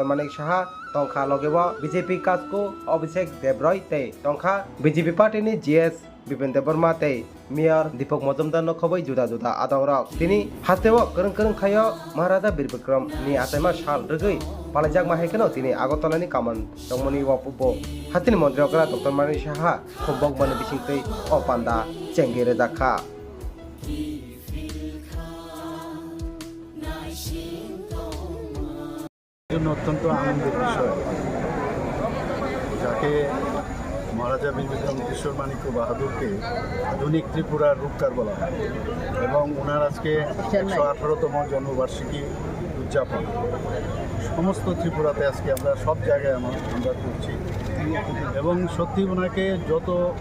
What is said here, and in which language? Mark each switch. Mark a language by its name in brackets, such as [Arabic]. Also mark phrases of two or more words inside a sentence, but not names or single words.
[Kok Borok] Manik Shaha Tongkha Logewa BJP Kasko Abhishek Debroy tei Tongkha BJP Party ni GS Bipin Deborma tei Mayor Deepak Majumdar no khoboi juda juda adongrok tini hastewo kereng kereng khayo Maharaja Bir Bikram ni Asama Shal rugui Palajak mahekeno tini Agotolani Kaman Chongmoni wo pupo Hastini Mantri Okra Dr. Manik Shaha Khombok mani bisingtei o Panda Chenggere Jakha [Bangla] অত্যন্ত আনন্দের বিষয় যাকে মহারাজা বীর বিক্রম কিশোর মানিক্য বাহাদুরকে আধুনিক ত্রিপুরার রূপকার বলা হয় এবং ওনার আজকে 118তম জন্মবার্ষিকী উদযাপন সমস্ত ত্রিপুরাতে আজকে আমরা সব জায়গায় আমরা করছি এবং সত্যি ওনাকে যত